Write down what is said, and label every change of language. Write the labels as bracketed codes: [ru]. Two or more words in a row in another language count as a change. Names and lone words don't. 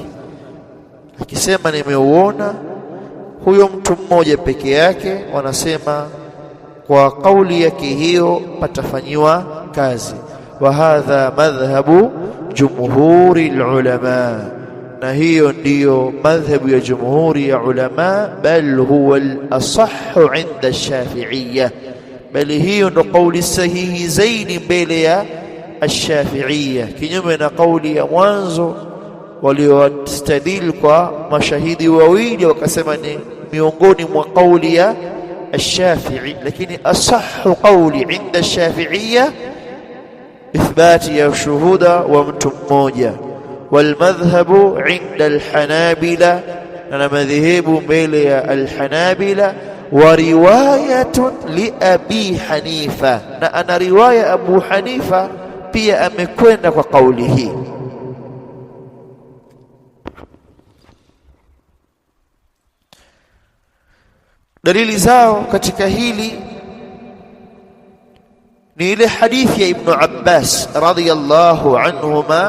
[sw] Akisema nimeuona, huyo mtu mmoja peke yake, wanasema kwa kauli yake hiyo patafanyiwa kazi. [ar] وهذا مذهب جمهور العلماء, [sw] na hiyo ndiyo madhhabu ya jumhuri ya ulama, [ar] بل هو الأصح عند الشافعية, [sw] bali hiyo ndo kauli sahihi zaidi mbele ya Ash-Shafi'iyya, kinyume na kauli ya mwanzo waliostadil kwa mashahidi wawili wakasema ni miongoni mwa kauli ya Ash-Shafi'i. Lakini asahhu kauli [ar] عند الشافعية [sw] ithbati ya shuhuda wa mtu mmoja. [ar] والمذهب عند الحنابلة, [sw] na madhehebu mbele ya al-Hanabila. [ar] ورواية لأبي حنيفة, [sw] na ana riwaya Abu Hanifa pia amekwenda kwa kauli hii. Dalili zao katika hili ni ile hadithi ya Ibn Abbas [ar] رضي الله عنهما.